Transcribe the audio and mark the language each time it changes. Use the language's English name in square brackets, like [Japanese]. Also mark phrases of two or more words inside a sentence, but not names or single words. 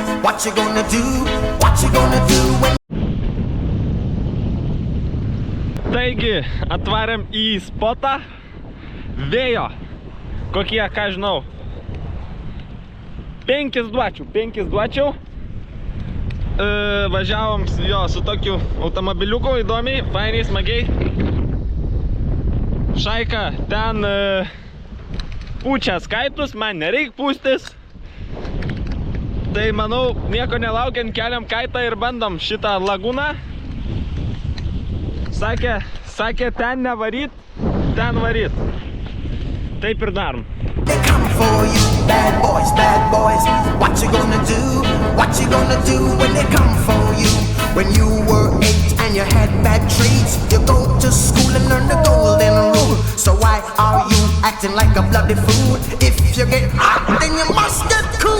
[English] What you gonna do? What you gonna do when [Lithuanian] Taigi, atvarėm į spotą. Vėjo. Kokie, ką žinau. 5 duočiau. Važiavom jo su tokiu automobiliuku, įdomiai, fainiai, smagiai. Šaika, ten pučia skaitus, man nereik pūstis. Tai manau, nieko nelaukiant, keliam kaitą ir bandom šitą lagūną. Sakė, ten nevaryt, ten varyt. Taip ir darom. [English] they come for you? Bad boys, what you gonna do? What you gonna do when they come for you? When you were 8 and you had bad traits, you go to school and learn the golden rule. So why are you acting like a bloody fool? If you get hot, then you must get cool.